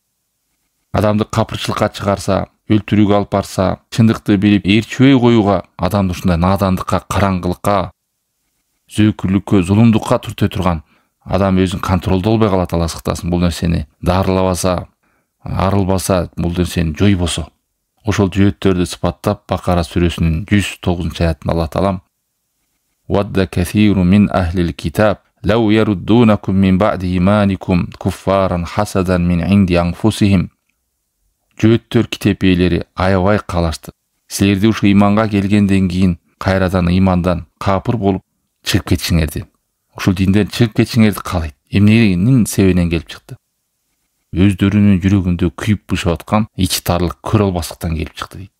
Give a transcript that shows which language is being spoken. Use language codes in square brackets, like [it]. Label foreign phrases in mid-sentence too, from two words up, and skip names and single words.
[ky] Адамды капырчылыкка чыгарса, өлтүрүүгө алып барса, чындыкты билип ээрчибей коюуга, адамды ушундай надандыкка, караңгылыкка, зөөкүрлүккө, зулумдукка түртө турган адам өзүн контролдо албай калат. Алла сактасын, бул нерсени дарылабаса, арылбаса, бул нерсени жойбосо. Ошол жөөттөрдү сыпаттап Бакара сүрөсүнүн 109-аятында Алла таалам [ar] ودّ كثير من أهل الكتاب لو يردونكم من بعد إيمانكم كفارا حسدا من عند أنفسهم. [ky] Жөөттөр китеп ээлери аябай каалашты. Силерди ушу иманга келгенден кийин кайрадан имандан капыр болуп чыгып кетишиңерди. Ушул динден чыгып кетишиңерди каалайт. Эмненин себебинен келип чыкты? өздөрүнүн жүрөгүндө күйүп бышып аткан ичи тарлык көрө албастыктан келип чыкты дейт.